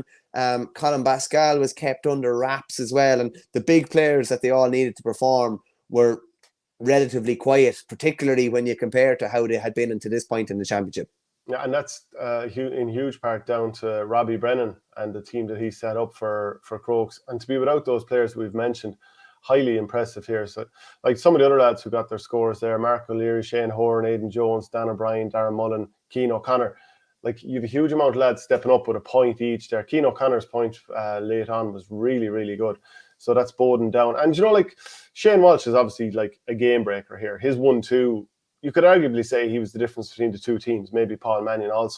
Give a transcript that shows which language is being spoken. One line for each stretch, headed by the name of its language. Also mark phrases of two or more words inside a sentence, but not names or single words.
English: Colin Pascal was kept under wraps as well, and the big players that they all needed to perform were relatively quiet, particularly when you compare to how they had been into this point in the championship. Yeah, and that's in huge part down to Robbie Brennan and the team that he set up for Crokes. And to be without those players we've mentioned, highly impressive here. So, like some of the other lads who got their scores there, Mark O'Leary, Shane Horan, Aidan Jones, Dan O'Brien, Darren Mullen, Keane O'Connor. Like, you have a huge amount of lads stepping up with a point each there. Keane O'Connor's point late on was really, really good. So that's Bowden down. And, Shane Walsh is obviously like a game breaker here. His 1-2, you could arguably say he was the difference between the two teams, maybe Paul Mannion also.